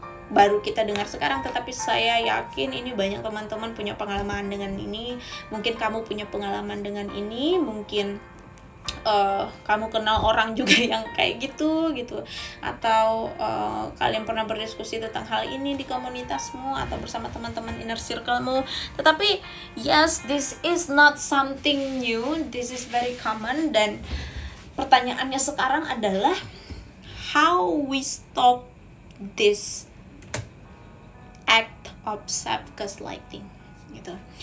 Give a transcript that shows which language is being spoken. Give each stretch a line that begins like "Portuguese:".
Indonesian: baru kita dengar sekarang, tetapi saya yakin ini banyak teman-teman punya pengalaman dengan ini. Mungkin kamu punya pengalaman dengan ini, mungkin kamu kenal orang juga yang kayak gitu, atau kalian pernah berdiskusi tentang hal ini di komunitasmu atau bersama teman-teman inner circlemu.
English: Tetapi yes, this is not something new, this is very common.
Indonesian: Dan pertanyaannya sekarang adalah
English: how we stop this act of self-gaslighting
Indonesian: gitu.